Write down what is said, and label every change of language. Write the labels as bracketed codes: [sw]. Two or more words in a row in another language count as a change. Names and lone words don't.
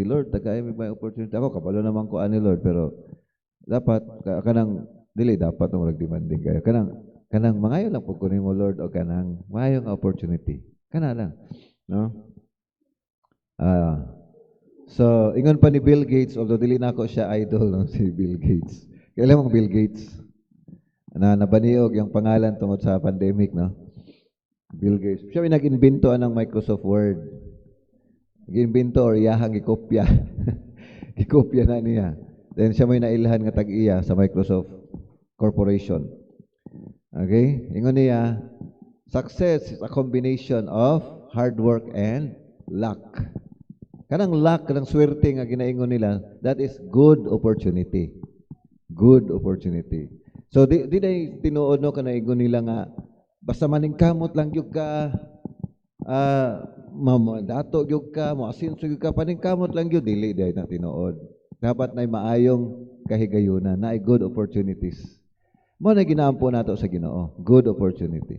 [ceb] Lord, tagay may opportunity ako kabalo naman ko ani Lord, pero dapat kanang dili dapat mo demanding kayo. Kanang mangayo lang pud kunin mo Lord o kanang maayong opportunity. Kana lang, no? So ingon pa ni Bill Gates, although dili na ako siya idol, no, si Bill Gates. Kailan mong Bill Gates? Nabaniog yung pangalan tungod sa pandemic, no? Bill Gates. Siya may nag-invento ng Microsoft Word. Nag-invento or iyahang gikopya. Gikopya na niya. Then siya may nailhan nga tag-iya sa Microsoft Corporation. Okay? Ingon niya, [en] success is a combination of hard work and luck. [ceb] Kanang luck, kanang swerte nga ginaingon nila, [en] that is good opportunity. Good opportunity. [ceb] So di day tinuod no kanaigon nila nga basta maningkamot lang gyud ka dato gyud ka mo asinso gyud ka paningkamot lang gyud dili day na tinuod. Dapat nay maayong kahigayunan, na [en] good opportunities. [ceb] Mo na ginaampo nato sa Ginoo, [en] good opportunity.